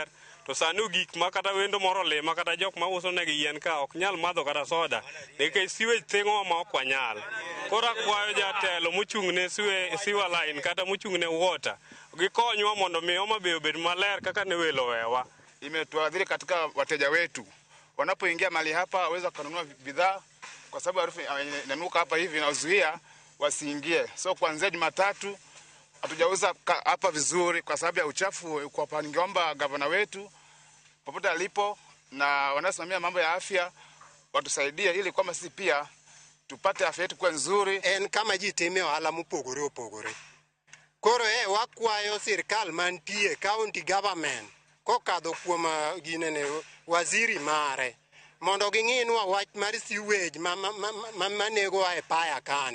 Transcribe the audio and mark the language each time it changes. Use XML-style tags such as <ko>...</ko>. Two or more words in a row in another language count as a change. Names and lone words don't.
<luo>To sani gik ma kata wendo moro lema kata jok ma uso negi yien ka ok nyal madho kata soda nikech sewage thingo ma ok wanyal. Koro akwayo jatelo mochung' ne</luo> <en>sewer line</en> <luo>kata mochung' ne water gikonywa mondo mi Homa Bay obed maler kaka ne welo wewa.</luo> <sw>Imetuadhiri katika wateja wetu wanapoingia mali hapa waweza kununua bidhaa kwa sababu harufu inanuka hapa hivi inazuia wasiingie. So kuanzia Jumatatu hatujauza hapa vizuri kwa sababu ya uchafu. Kwa pangeomba gavana wetu popote alipo na wanasimamia mambo ya afya watusaidie ili kwamba sisi pia tupate afya yetu kwa nzuri.</sw> <luo>En kama jitime ohala mopogore opogore. Koro wakwayo sirkal mantie</luo> <en>county government</en> <luo>kokadho kuom ginene waziri mare mondo ging'inwa wach mar sewage manego e paya kani.</luo>